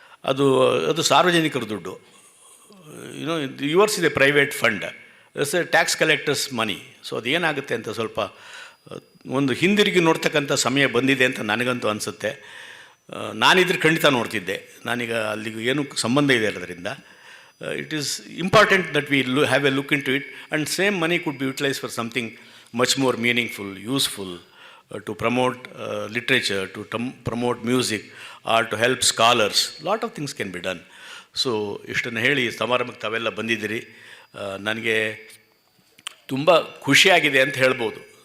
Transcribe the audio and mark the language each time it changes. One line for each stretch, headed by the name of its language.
Kannada: ಅದು ಅದು ಸಾರ್ವಜನಿಕರ ದುಡ್ಡು.
English: Yours ಇದೆ private fund, it's a tax collectors money.
Kannada: So ಅದೇನಾಗುತ್ತೆ ಅಂತ ಸ್ವಲ್ಪ ಒಂದು ಹಿಂದಿರುಗಿ ನೋಡ್ತಕ್ಕಂಥ ಸಮಯ ಬಂದಿದೆ ಅಂತ ನನಗಂತೂ ಅನಿಸುತ್ತೆ. ನಾನಿದ್ರೆ ಖಂಡಿತ ನೋಡ್ತಿದ್ದೆ. ನಾನೀಗ ಅಲ್ಲಿಗೆ ಏನು ಸಂಬಂಧ ಇದೆ ಅದರಿಂದ.
English: It is important that we have a look into it, and same money could be utilized for something much more meaningful, useful, to promote literature, to promote music, or to help scholars. Lot of things can be done.
Kannada: So ಇಷ್ಟನ್ನು ಹೇಳಿ ಸಮಾರಂಭಕ್ಕೆ ತಾವೆಲ್ಲ ಬಂದಿದ್ದೀರಿ. ನನಗೆ ತುಂಬ ಖುಷಿಯಾಗಿದೆ ಅಂತ ಹೇಳ್ಬೋದು.